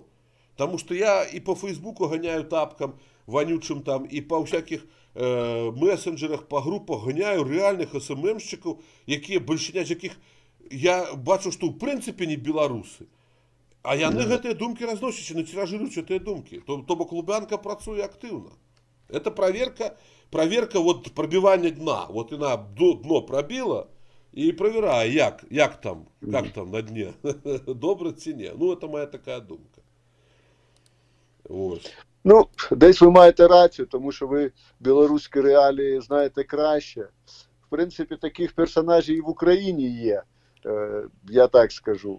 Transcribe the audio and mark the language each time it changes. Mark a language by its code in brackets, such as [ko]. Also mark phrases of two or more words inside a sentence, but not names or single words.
[be] Таму што я і по Фейсбуку ганяю тапкам вонючым там, і па ўсякіх месенджерах, па групах ганяю рэальных СММшчыкаў, якія большыня з якіх я бачу, што ў прынцыпе не беларусы. А яны гэтыя думкі разносяць і націражыруюць гэтыя думкі. То бок Лубянка працуе актыўна. [ru] Это проверка вот пробивания дна. Вот она дно пробила и проверяю, [uk] як там на дне. Добре ці ні. Ну, это моя така думка. Ось. Ну, десь ви маєте рацію, тому що ви білоруські реалії знаєте краще. В принципі, таких персонажів і в Україні є, я так скажу.